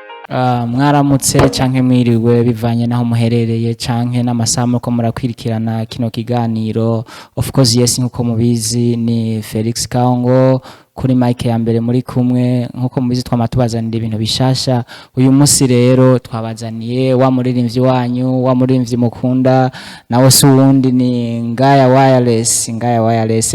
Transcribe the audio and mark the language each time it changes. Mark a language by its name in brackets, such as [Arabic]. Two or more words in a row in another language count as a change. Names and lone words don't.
[Rundi] Mwaramutse canke mwiriwe bivanye naho muherereye canke n'amasaha ko murakwirikirana kino kiganiro. [English] Of course yes, [Rundi] nkuko mubizi ni Felix Kaongo kuri mic ya mbere muri kumwe, nkuko mubizi twamatubazanira ibintu bishasha. Uyu munsi rero twabazaniye wa muririmbyi wanyu, wa muririmbyi mukunda nawe si wundi ni Ngaya Wireless.